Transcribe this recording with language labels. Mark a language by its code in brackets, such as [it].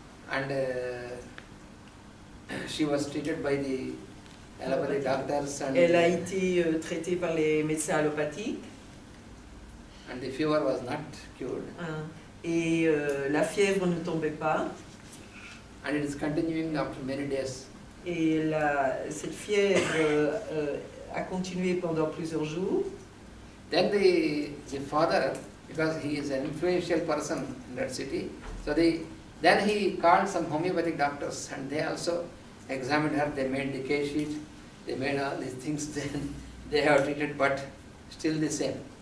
[en] And she was treated by the allopathic doctors. And [fr] elle a été traitée par les médecins allopathiques. [en] And the fever was not cured. [fr] Et la fièvre ne tombait pas. [en] And it is continuing after many days. [fr] Et cette fièvre a continué pendant plusieurs jours. [en] Then the father, because he is an influential person in that city, so then he called some homeopathic doctors, and they also examined her. They made the case sheet, they made all these things. Then they have treated, but still the same.